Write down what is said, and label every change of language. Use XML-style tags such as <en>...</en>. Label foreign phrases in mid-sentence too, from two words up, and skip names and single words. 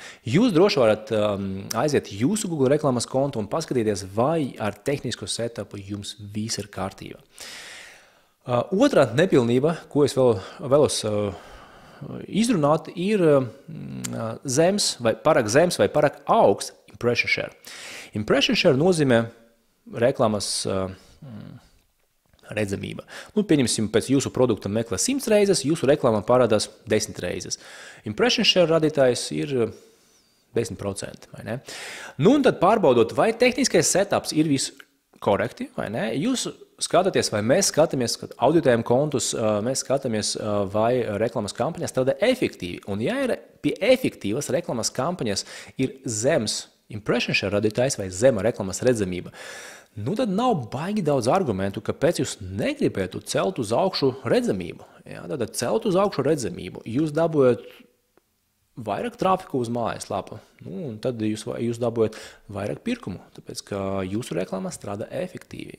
<lv>Jūs droši varat aiziet jūsu Google reklāmas kontu un paskatīties, vai ar tehnisko setupu jums viss ir kārtībā. Otra nepilnība, ko es vēlos izrunāt, ir zems vai pārāk augsts</lv> <en>impression share. Impression share</en> <lv>nozīmē reklāmas redzamība. Pieņemsim, pēc jūsu produkta meklē 100 reizes, jūsu reklāmā parādās 10 reizes.</lv> <en>Impression share</en> <lv>radītājs ir 10%, vai ne? Un tad pārbaudot, vai tehniskais setups ir viss korekti, vai ne? Jūs skatāties, vai mēs skatāmies, kad auditējam kontus, mēs skatāmies, vai reklāmas kampaņas strādā efektīvi. Un ja ir pie efektīvas reklāmas kampaņas ir zems</lv> <en>impression share</en> <lv>radītājs vai zema reklāmas redzamība, nu tad nav baigi daudz argumentu, kāpēc jūs negribētu celt uz augšu redzamību. Jā, tad celt uz augšu redzamību. Jūs dabūjat vairāk trafiku uz mājaslapu, un tad jūs dabūjat vairāk pirkumu, tāpēc, ka jūsu reklāmā strādā efektīvi.</lv>